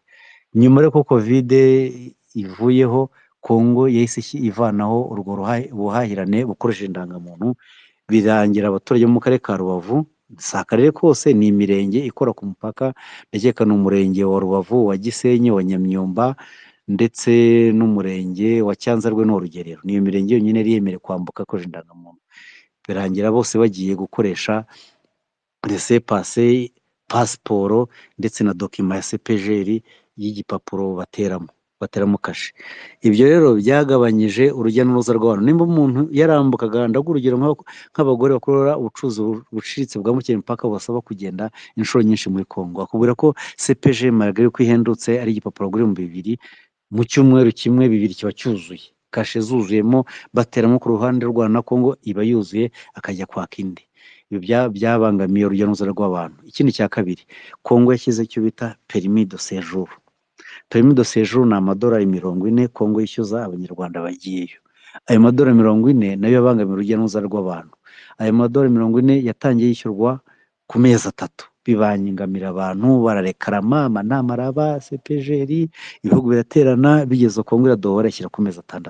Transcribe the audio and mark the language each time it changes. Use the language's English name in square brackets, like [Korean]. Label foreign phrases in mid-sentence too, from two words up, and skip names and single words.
[Kinyarwanda] Nyuma rero ko covid ivuyeho, Congo yahise ivanaho urwo buhahirane bukoresheje indangamuntu, birangira abaturage mu karere ka Rubavu, si akarere kose, ni imirenge ikora ku mupaka, ndakeka ni umurenge wa Rubavu, wa Gisenyi, wa Nyamyumba ndetse n'umurenge wa Cyanzarwe n'Urugerero. Niyo mirenge yonyine yari yemerewe kwambuka akoresheje indangamuntu. Birangira bose bagiye gukoresha laissez-passer, pasiporo ndetse na dokima ya CPGL y'igipapuro bateramo kashe. Ibyo rero byagabanyije urujya n'uruza rw'abantu. Nimba umuntu yarambukaga, ndaguha urugero nk'abagore bakora ubucuruzi buciriritse bwambukira imipaka, basaba kugenda inshuro nyinshi muri Congo, akubwira ko CPG malgré ko ihendutse ari igipapuro kuri 2,000 mu cyumweru kimwe 2 kiba cyuzuye, kashe zuzuyemo, bateramo ku ruhande rwa na Congo iba yuzuye, akajya kwaka indi. ibyo byabangamiye urujya n'uruza rw'abantu. Ikindi cya kabiri, Kongo yashyize icyo bita [French] permis de séjour. Permis de séjour [Kinyarwanda] ni amadolari 40 Kongo yishyuza abanyarwanda bagiyeyo. Ayo madolari 40 nayo yabangamiye urujya n'uruza rw'abantu. Ayo madolari 40 yatangiye yishyurwa ku mezi 3, bibangamira abantu, bararekarama, amanama araba, CPGR, ibihugu biraterana, bigeze Kongo iradohora ishyira ku mezi 6.